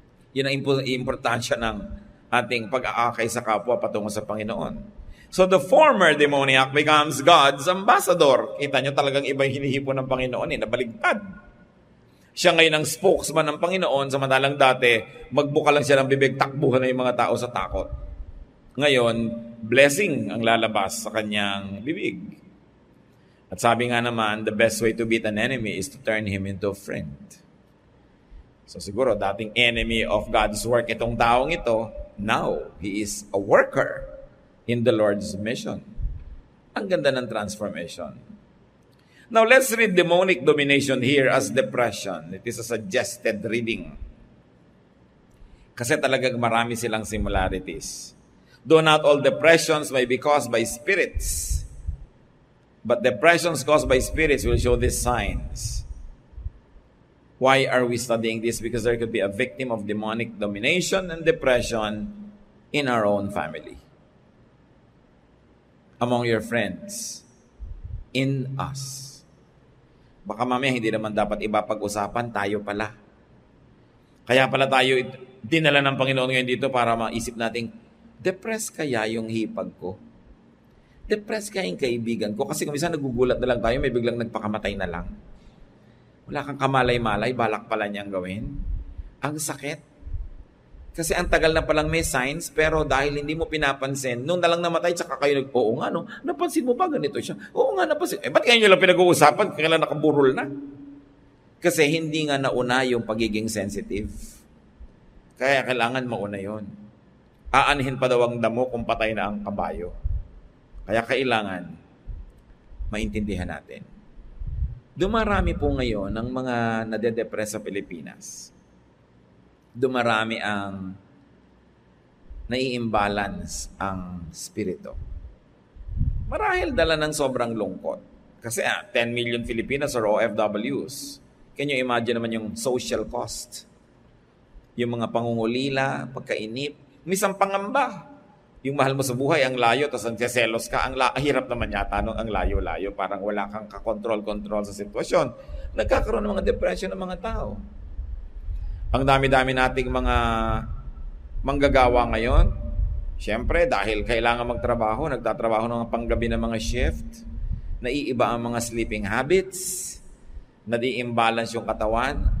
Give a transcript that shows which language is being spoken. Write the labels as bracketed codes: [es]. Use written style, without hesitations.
[tl] Yun ang importansya ng ating pag-aakay sa kapwa patungo sa Panginoon. [en] So the former demoniac becomes God's ambassador. [tl] Kita nyo talagang iba yung hinihipon ng Panginoon, nabaligtad. Siya ngayon ang spokesman ng Panginoon, samantalang dati, magbuka lang siya ng bibig, takbuhan na yung mga tao sa takot. Ngayon, blessing ang lalabas sa kanyang bibig. At sabi nga naman, [en] the best way to beat an enemy is to turn him into a friend. [tl] So siguro, dating [en] enemy of God's work [tl] itong taong ito, [en] now, he is a worker in the Lord's mission. [tl] Ang ganda ng transformation. [en] Now, let's read demonic domination here as depression. It is a suggested reading. [tl] Kasi talagang marami silang similarities. [en] Though not all depressions may be caused by spirits, but depressions caused by spirits will show these signs. Why are we studying this? Because there could be a victim of demonic domination and depression in our own family, among your friends, in us. [tl] Baka mamaya hindi naman dapat iba pag-usapan, tayo pala. Kaya pala tayo dinala ng Panginoon ngayon dito para maisip natin, depressed kaya yung hipag ko? Depressed kaya yung kaibigan ko? Kasi kung minsan nagugulat na lang tayo, may biglang nagpakamatay na lang. Wala kang kamalay-malay, balak pala niyang gawin. Ang sakit. Kasi ang tagal na palang may signs, pero dahil hindi mo pinapansin, nung nalang namatay, tsaka kayo oo nga, no? Napansin mo ba ganito siya? Oo nga, napansin. Ba't kayo nyo lang pinag-uusapan? Kailan nakaburol na? Kasi hindi nga nauna yung pagiging sensitive. Kaya kailangan mauna yon. Aanhin pa daw ang damo kung patay na ang kabayo. Kaya kailangan maintindihan natin. Dumarami po ngayon ng mga nade-depress sa Pilipinas. Dumarami ang nai-imbalance ang spirito. Marahil dala ng sobrang lungkot. [en] Kasi 10 million Filipinas are OFWs. Can you imagine naman yung social cost? [tl] Yung mga pangungulila, pagkainip, misang pangamba. Yung mahal mo sa buhay, ang layo, tapos ang selos ka, hirap naman yata nung ang layo-layo, parang wala kang kakontrol-control sa sitwasyon. Nagkakaroon ng mga depression ng mga tao. Ang dami-dami nating mga manggagawa ngayon, siyempre dahil kailangan magtrabaho, nagtatrabaho ng panggabi ng mga shift, naiiba ang mga sleeping habits, nadi-imbalance yung katawan.